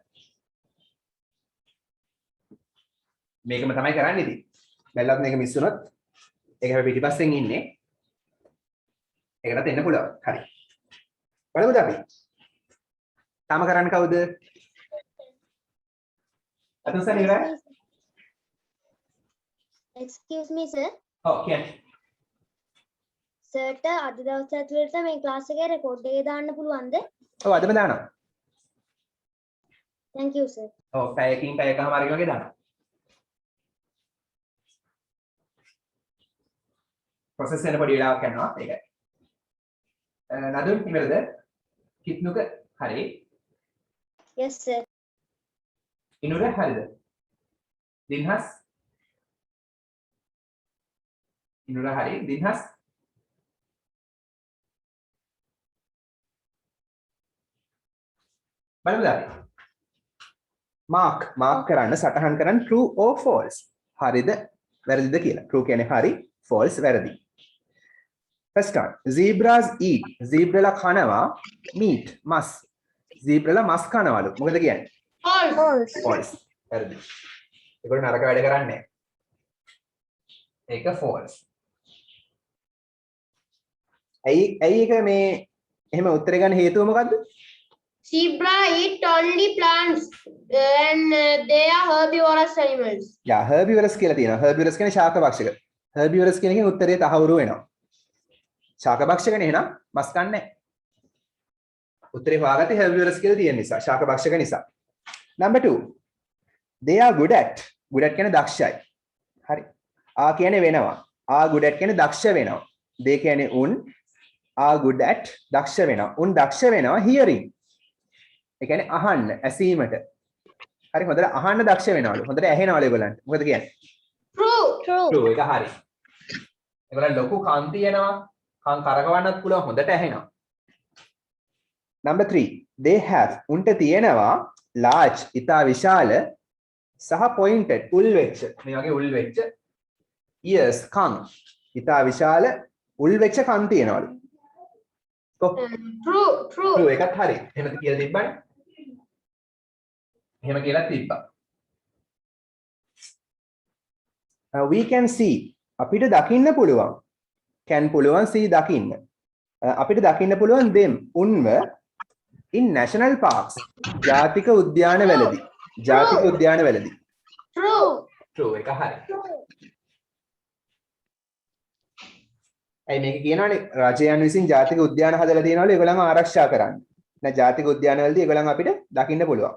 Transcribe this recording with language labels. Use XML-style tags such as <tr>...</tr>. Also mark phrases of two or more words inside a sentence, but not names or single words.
<si>මේකම තමයි කරන්නේ ඉතින්. බැලුවත් මේක මිස් වුණොත් ඒක හැබැයි පිටිපස්සෙන් ඉන්නේ. ඒකටත් එන්න පුළුවන්. හරි. බලමුද අපි? තාම කරන්න කවුද? අතන්සන් ඉවරයි?</si> <en>Excuse me, sir.</en> <si>ඔව් කියන්නේ. Sir, අද දවස් ඇතුළත මේ ක්ලාස් එකේ රෙකෝඩ් එක දාන්න පුළුවන්ද? ඔව් අදම දානවා.</si> <en>Thank you, sir.</en> <si>ඔව් පැයකින් පැයකමාරක වගේ දානවා. process වෙන පොඩි වෙලාවක් යනවා ඒකයි. නදුන් ඉවරද? කිත්නුක හරි.</si> <en>Yes, sir.</en> <si>ඉනුර හරිද? දින්හස් ඉනුර හරි. දින්හස් බලමුද අපි? මාක් කරන්න සටහන් කරන්න</si> <en>true or false.</en> <si>හරිද වැරදිද කියලා. true කියන්නේ හරි, false වැරදි.</si> <en>First one, zebras eat.</en> <si>Zebrala කනවා</si> <en>meat, මස්.</en> <si>Zebrala මස් කනවලු. මොකද කියන්නේ?</si> <en>False.</en> <si>false. වැරදි. ඒගොල්ලෝ නරක වැඩ කරන්නේ නැහැ. ඒක false. ඇයි ඒක මේ එහෙම උත්තර ගන්න හේතුව මොකද්ද?</si> <en>Zebra eat only plants and they are herbivorous animals.</en> <si>යා herbivores කියලා තියෙනවා. herbivores කියන්නේ ශාකභක්ෂක. herbivores කියන එකෙන් උත්තරේ තහවුරු වෙනවා. ශාකභක්ෂකනේ එහෙනම් මස් කන්නේ නැහැ. උත්තරේ හොයාගත්තේ herbivores කියලා තියෙන නිසා, ශාකභක්ෂක නිසා.</si> <en>Number 2. They are good at. good at</en> <si>කියන්නේ දක්ෂයි.</si> <en>හරි.</en> <si>ආ කියන්නේ වෙනවා. ආ</si> <en>good at</en> <si>කියන්නේ දක්ෂ වෙනවා. they කියන්නේ උන්.</si> <en>are good at</en> <si>දක්ෂ වෙනවා. උන් දක්ෂ වෙනවා hearing. ඒ කියන්නේ අහන්න, ඇසීමට. හරි හොඳට අහන්න දක්ෂ වෙනවලු. හොඳට ඇහෙනවලු ඒගොල්ලන්ට. මොකද කියන්නේ?</si> <en>True.</en> <si>true ඒක හරි. ඒගොල්ලන් ලොකු කන් තියෙනවා. කන් කරකවන්නත් පුළුවන් හොඳට ඇහෙනවා.</si> <en>Number 3. They have</en> <si>උන්ට තියෙනවා large ඉතා විශාල සහ pointed උල් වෙච්ච මේ වගේ උල් වෙච්ච ears කන් ඉතා විශාල උල් වෙච්ච කන් තියෙනවලු.</si> <en>True. True.</en> <si>true එකත් හරි. එහෙමද කියලා තිබ්බනේ. එහෙම කියලා තිබ්බා.</si> <en>We can see</en> <si>අපිට දකින්න පුළුවන්. can පුළුවන් see දකින්න. අපිට දකින්න පුළුවන් them උන්ව</si> <en>in national parks</en> <si>ජාතික උද්‍යානවලදී. ජාතික උද්‍යානවලදී.</si> <en>True.</en> <si>true එක හරි. මේක කියනවානේ රජයන් විසින් ජාතික උද්‍යාන හදලා තියෙනවලු ඒගොල්ලන්ව ආරක්ෂා කරන්න. නැත්නම් ජාතික උද්‍යානවලදී ඒගොල්ලන් අපිට දකින්න පුළුවන්.</si>